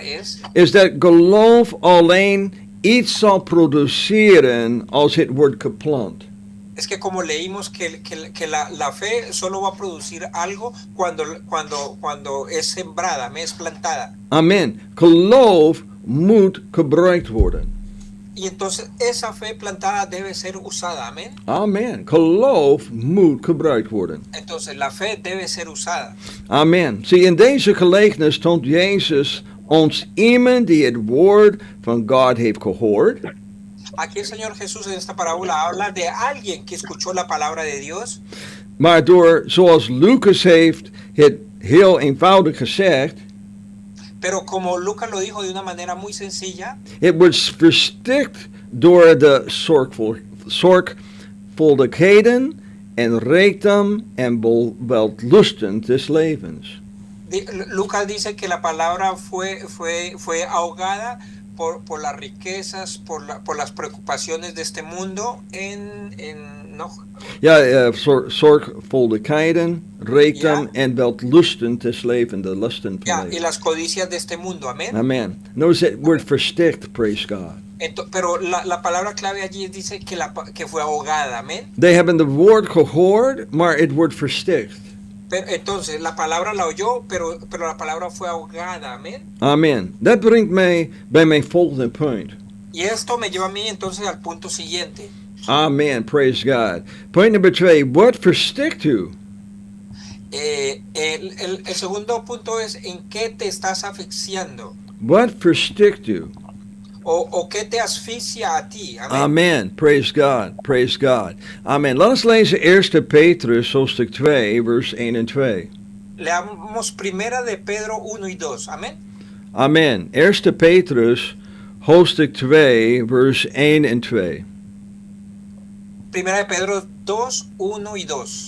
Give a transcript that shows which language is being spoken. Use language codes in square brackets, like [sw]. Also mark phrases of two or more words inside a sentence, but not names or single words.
[nl] is dat geloof alleen iets zal produceren als het wordt geplant. [es] es que como leímos que la fe solo va a producir algo cuando es sembrada, es plantada. [nl] Amen. Geloof moet gebruikt worden. [es] Y entonces esa fe plantada debe ser usada, amén. [nl] Amen. Geloof moet gebruikt worden. [es] Entonces la fe debe ser usada. [nl] Amen. Zie, in deze gelijkenis toont Jezus ons iemand die het woord van God heeft gehoord. [es] Aquí el Señor Jesús en esta parábola habla de alguien que escuchó la palabra de Dios. [nl] Maar door, zoals Lucas heeft het heel eenvoudig gezegd, [es] Pero como Lucas lo dijo de una manera muy sencilla, [nl] het wordt verstikt door de zorgvuldigheden en rijkdom en wellusten des levens. [es] Lucas dice que la palabra fue ahogada por las riquezas, por las preocupaciones de este mundo ¿no? [nl] Ja, zorgvuldigheden, rijkdom Ja. en wellusten des levens, de lusten van [es] Ya, y [nl] leven. [es] las codicias de este mundo, amén. [nl] Amen. Notice het wordt verstikt, [en] praise God. [es] Pero la palabra clave allí dice que fue ahogada, amén. [nl] They hebben het woord gehoord, maar het wordt verstikt. [es] Pero entonces la palabra la oyó, pero la palabra fue ahogada, amén. [nl] Amen. Dat brengt mij bij mijn volgende punt. [es] Y esto me lleva a mí entonces al punto siguiente. [en] Amen, praise God. Point number 2, [nl] wat verstikt u? [es] El segundo punto es en qué te estás asfixiando [nl] Wat verstikt u? [es] o qué te asfixia a ti, amén. [en] Amen, praise God, praise God. [nl] Amen. Laat ons lezen 1 Petrus, hoofdstuk 2, vers 1 en 2. [es] Leamos primera de Pedro 1 y 2, amén. [nl] Amen. 1 Petrus, hoofdstuk 2, vers 1 en 2. [es] Primera de Pedro 2, 1 y 2.